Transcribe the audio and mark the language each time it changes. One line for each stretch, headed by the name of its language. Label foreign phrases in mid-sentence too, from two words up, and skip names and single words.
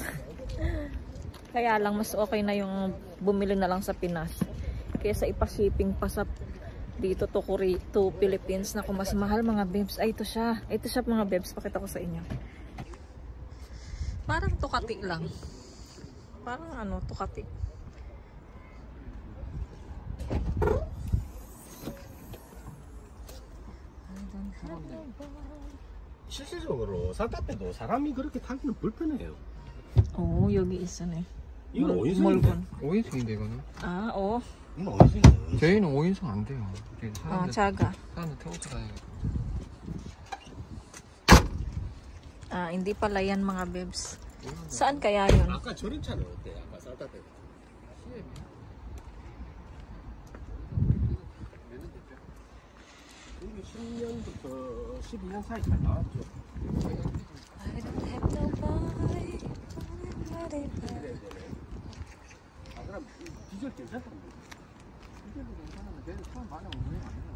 Filipino: Kaya lang mas okay na yung bumili na lang sa Pinas kaysa ipa-shipping pa sa dito
English: to Philippines
Filipino: na kung mas mahal mga bebs. Ay, ito siya mga bebs, pakita ko sa inyo. Parang Ducati lang. Parang Ducati.
Korean: 실질적으로 산타페도 사람이 그렇게 타기는 불편해요. 오, 여기 있으네. 이거 5인승인데? 5인승인데 이거는? 아, 오. 이건 5인승이에요. 저희는 5인승 안 돼요. 작아. 사람들 태워서 다니니까.
Filipino: Ah, hindi pala yan mga bebs. Saan kaya yun?
Korean: 아까 저런 차는 어때요? 아까 산타페. 10년부터 12년 사이 잘 나왔죠.
English: I don't have nobody.
Korean: 아, 그럼 디젤 괜찮던데. 디젤도 괜찮은데 내일 처음 많이 오는 게 아니에요.